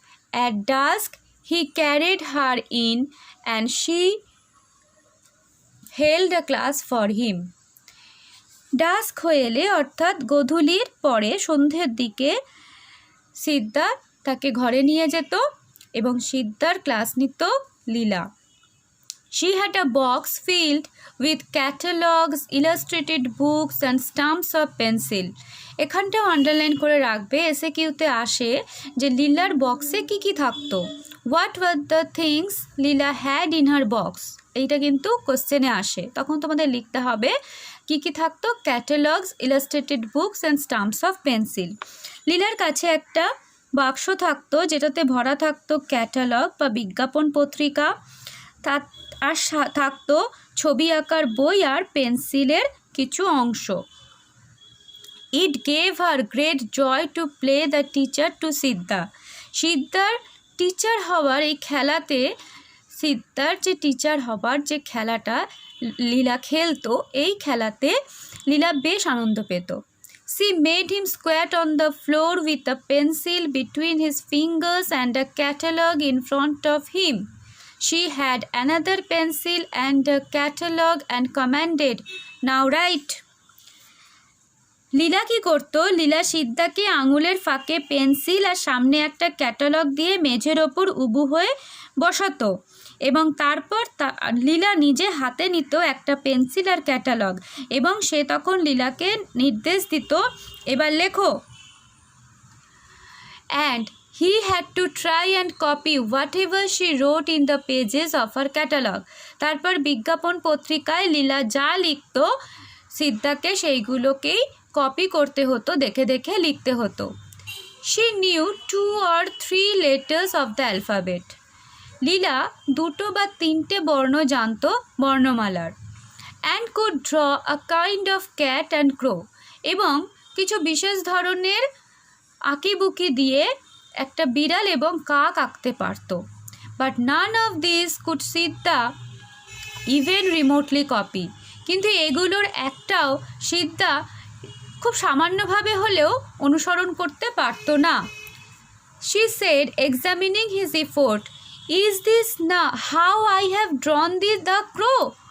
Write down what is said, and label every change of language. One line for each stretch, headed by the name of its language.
English: At dusk he carried her in and she held a class for him.
Bangla: Dusk হয়ে এলে অর্থাৎ গোধূলির পরে সন্ধ্যের দিকে সিদ্ধা তাকে ঘরে নিয়ে যেত এবং সিদ্ধার ক্লাস নিত লীলা।
English: She had a box filled with catalogs, illustrated books and stumps of pencil.
Bangla: এখানটাও underline করে রাখবে, এসে কিউতে আসে যে লীলার বক্সে কি কি থাকতো।
English: what were the things Leela had in her box,
Bangla: এইটা কিন্তু কোশ্চেনে আসে, তখন তোমাদের লিখতে হবে কি কি থাকতো।
English: Catalogues, illustrated books and stamps of pencil.
Bangla: লীলার কাছে একটা বাক্স থাকতো যেটাতে ভরা থাকতো ক্যাটালগ বা বিজ্ঞাপন পত্রিকা, তার আর থাকতো ছবি আঁকার বই আর পেন্সিলের কিছু অংশ।
English: It gave her great joy to play the teacher to Siddha.
Bangla: সিদ্ধার teacher হওয়ার এই খেলাতে, সিদ্ধার যে টিচার হবার যে খেলাটা লীলা খেলতো, এই খেলাতে লীলা বেশ আনন্দ পেত।
English: She made him squat on the floor with a pencil between his fingers and a catalogue in front of him. She had another pencil and a catalogue and commanded, "Now write."
Bangla: লীলা কি করতো, লীলা সিদ্ধাকে আঙুলের ফাঁকে pencil আর সামনে একটা catalogue দিয়ে মেঝের ওপর উবু হয়ে বসাতো এবং তারপর লীলা নিজে হাতে নিত একটা পেন্সিল আর ক্যাটালগ এবং সে তখন লীলাকে নির্দেশ দিত, এবার লেখো।
English: and he had to try and copy whatever she wrote in the pages of her catalog.
Bangla: তারপর বিজ্ঞাপন পত্রিকায় লীলা যা লিখত সিদ্ধাকে সেইগুলোকেই কপি করতে হতো, দেখে দেখে লিখতে হতো।
English: She knew 2 or 3 letters of the alphabet.
Bangla: লীলা 2 বা 3টে বর্ণ জানত বর্ণমালার।
English: and could draw a kind of cat and crow.
Bangla: এবং কিছু বিশেষ ধরনের আঁকিবুকি দিয়ে একটা বিড়াল এবং কাক আঁকতে পারত।
English: But none of this could সিদ্ধা even remotely copy.
Bangla: কিন্তু এগুলোর একটাও সিদ্ধা খুব সামান্যভাবে হলেও অনুসরণ করতে পারত না।
English: She said, examining his effort, is this now how I have drawn the crow?